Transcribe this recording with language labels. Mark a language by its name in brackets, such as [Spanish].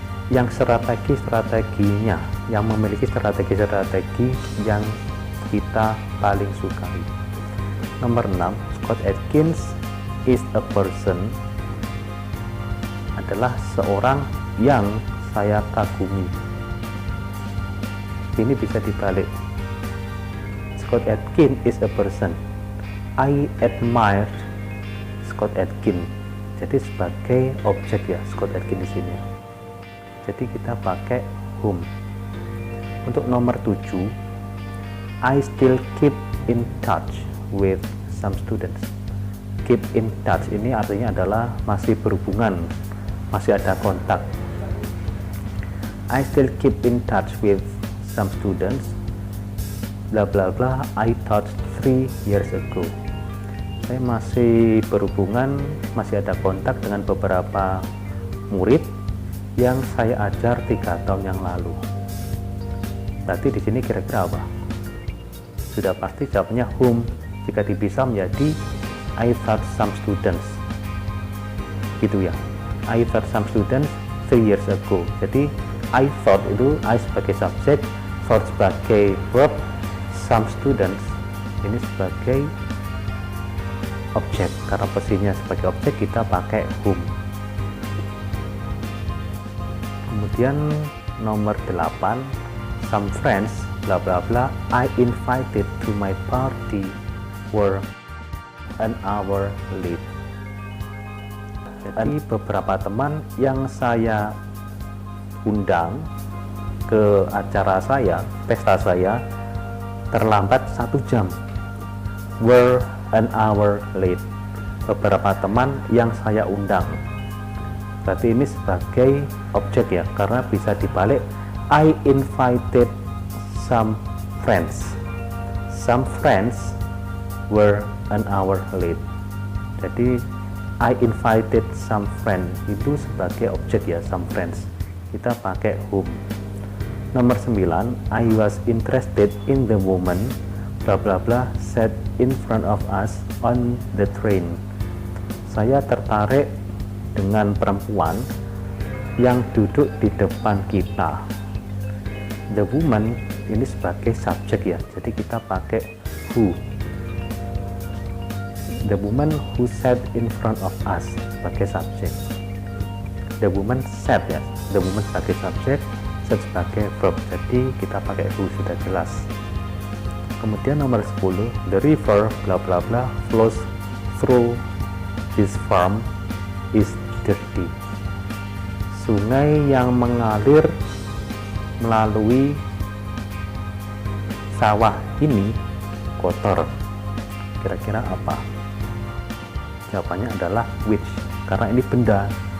[Indonesian] Yang strateginya, yang memiliki strategi yang kita paling sukai. Nomor 6, [English] Scott Adkins is a person, [Indonesian] adalah seorang yang saya kagumi. Ini bisa dibalik. [English] Scott Adkins is a person. I admire Scott Adkins. [Indonesian] Jadi sebagai objek ya, Scott Adkins di sini. Jadi kita pakai whom. Untuk nomor 7, [English] I still keep in touch with some students. Keep in touch [Indonesian] ini artinya adalah masih berhubungan, masih ada kontak. [English] I still keep in touch with some students bla bla bla I taught 3 years ago. [Indonesian] Saya masih berhubungan, masih ada kontak dengan beberapa murid yang saya ajar 3 tahun yang lalu. Berarti di sini kira-kira apa? Sudah pasti jawabnya whom. Jika dipisah menjadi [English] I taught some students. [Indonesian] Gitu ya. [English] I taught some students 3 years ago. [Indonesian] Jadi [English] I taught [Indonesian] itu I sebagai subjek, taught sebagai verb, some students ini sebagai objek. Karena posisinya sebagai objek kita pakai whom. Kemudian nomor 8, [English] some friends bla bla bla I invited to my party were an hour late. [Indonesian] Jadi beberapa teman yang saya undang ke acara saya, pesta saya, terlambat 1 jam. [English] Were an hour late. [Indonesian] Beberapa teman yang saya undang. Berarti ini sebagai objek ya, karena bisa dibalik [English] I invited some friends. Some friends were an hour late. [Indonesian] Jadi [English] I invited some friends [Indonesian] itu sebagai objek ya, some friends. Kita pakai whom. Nomor 9, [English] I was interested in the woman bla bla bla sat in front of us on the train. [Indonesian] Saya tertarik dengan perempuan yang duduk di depan kita. [English] The woman [Indonesian] ini sebagai subjek ya, jadi kita pakai who. [English] The woman who sat in front of us [Indonesian] sebagai subjek. [English] The woman sat ya, the woman [Indonesian] sebagai subjek, [English] sat sebagai verb. [Indonesian] Jadi kita pakai who, sudah jelas. Kemudian nomor 10, [English] the river bla bla bla flows through this farm is dirty. [Indonesian] Sungai yang mengalir melalui sawah ini kotor. Kira-kira apa? Jawabannya adalah which, karena ini benda.